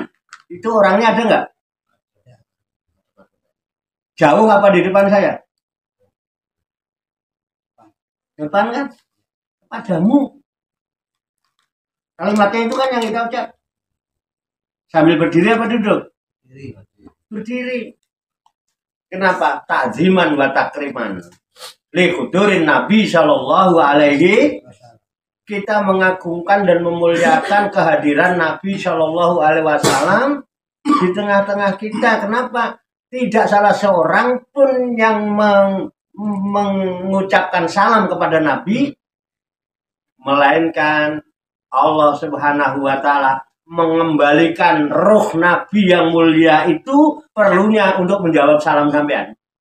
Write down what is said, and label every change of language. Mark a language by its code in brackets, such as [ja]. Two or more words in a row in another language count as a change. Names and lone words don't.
[id] Itu orangnya ada nggak? Jauh apa di depan saya? Depan kan? Padamu. Kalimatnya itu kan yang kita ucap. Sambil berdiri apa duduk? Berdiri. Kenapa? [ar] تعظيما وتكريما لحضور النبي صلى الله عليه. [id] Kita mengagungkan dan memuliakan kehadiran Nabi [ar] صلى الله عليه وسلم [id] di tengah-tengah kita. Kenapa? Tidak salah seorang pun yang mengucapkan salam kepada Nabi, melainkan Allah [ar] سبحانه وتعالى [id] mengembalikan ruh Nabi yang mulia itu perlunya untuk menjawab salam sampean.